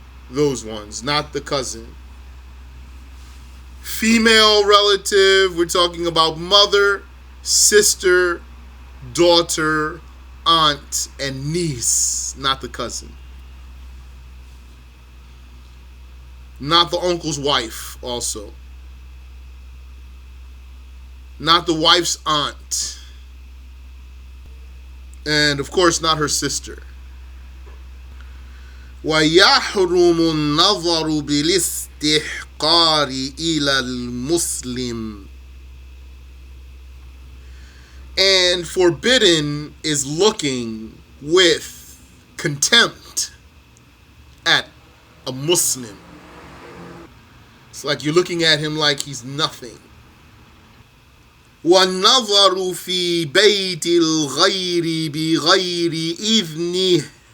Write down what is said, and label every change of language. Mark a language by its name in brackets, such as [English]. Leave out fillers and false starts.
[English] Those ones, not the cousin. Female relative, we're talking about mother, sister, daughter, aunt, and niece, not the cousin. Not the uncle's wife, also. Not the wife's aunt. And of course, not her sister. [Arabic] ويحرم النظر بالاستحقار إلى المسلم. [English] And forbidden is looking with contempt at a Muslim. It's like you're looking at him like he's nothing. [Arabic] وَالنَّظَرُ فِي بَيْتِ الْغَيْرِ بِغَيْرِ إِذْنِهِ.